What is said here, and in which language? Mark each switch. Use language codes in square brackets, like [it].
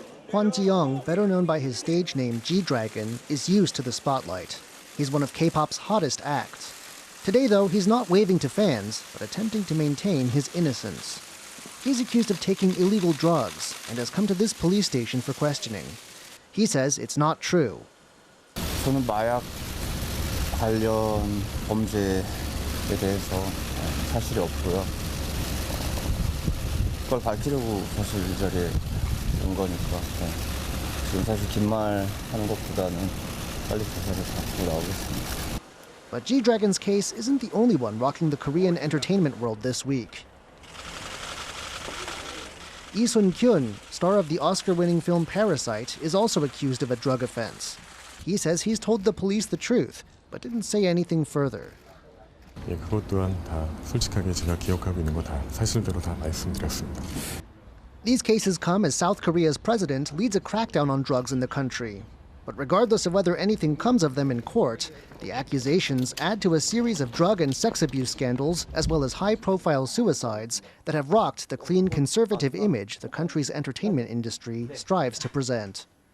[en] Hwan Ji-young, better known by his stage name G-Dragon, is used to the spotlight. He's one of K-pop's hottest acts. Today, though, he's not waving to fans, but attempting to maintain his innocence. He's accused of taking illegal drugs and has come to this police station for questioning. He says it's not true. [ko] 저는 마약 관련 범죄에 대해서 사실이 없고요. 그걸 밝히려고 사실 이 자리에 온 거니까 지금 사실 긴 말 하는 것보다는 빨리 조사를 받고 나오겠습니다. [en] But G-Dragon's case isn't the only one rocking the Korean entertainment world this week. Lee Sun-kyun, star of the Oscar-winning film Parasite, is also accused of a drug offense. He says he's told the police the truth, but didn't say anything further. [ko] 그것 또한 다 솔직하게 제가 기억하고 있는 거 다 사실대로 다 말씀드렸습니다. [en] These cases come as South Korea's president leads a crackdown on drugs in the country. But regardless of whether anything comes of them in court, the accusations add to a series of drug and sex abuse scandals, as well as high-profile suicides that have rocked the clean, conservative image the country's entertainment industry strives to present.